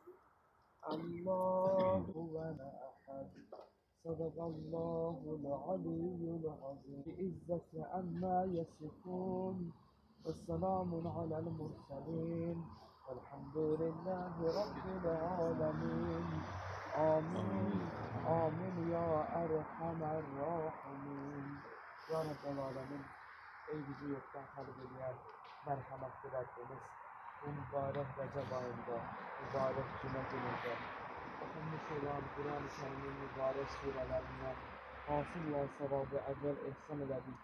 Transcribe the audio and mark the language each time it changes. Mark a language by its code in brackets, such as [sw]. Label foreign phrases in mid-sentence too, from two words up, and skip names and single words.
[ar] الله هو أحد صدق الله العلي العظيم. بعزة عما يصفون والسلام على المرسلين والحمد لله رب العالمين. آمين آمين يا أرحم الراحمين. يا رب العالمين, [tr] ey bizi yoktan kalbine merhametli Rabbimiz, bu mübarek Recep ayında, mübarek Cuma gününde okunmuş olan Kur'an-ı Kerim'in mübarek surelerine hasıl olan sevabı evvel ihsan elədik.